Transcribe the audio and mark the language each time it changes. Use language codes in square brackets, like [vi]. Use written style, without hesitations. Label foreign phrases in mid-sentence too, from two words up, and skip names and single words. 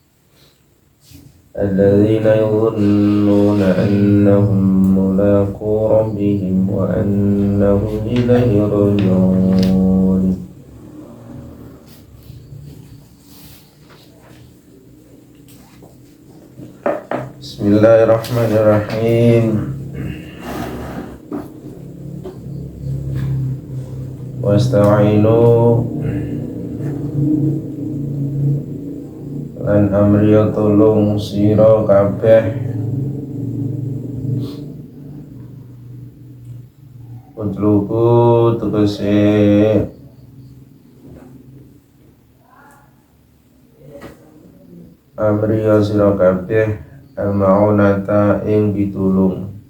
[ar] الذين يظنون أنهم ملاقو ربهم وأنهم إليه راجعون بسم الله الرحمن الرحيم واستعينوا [jv] lan amriya tulung sira kabeh utlubu tegese amriya sira kabeh al-ma'unata ing pitulung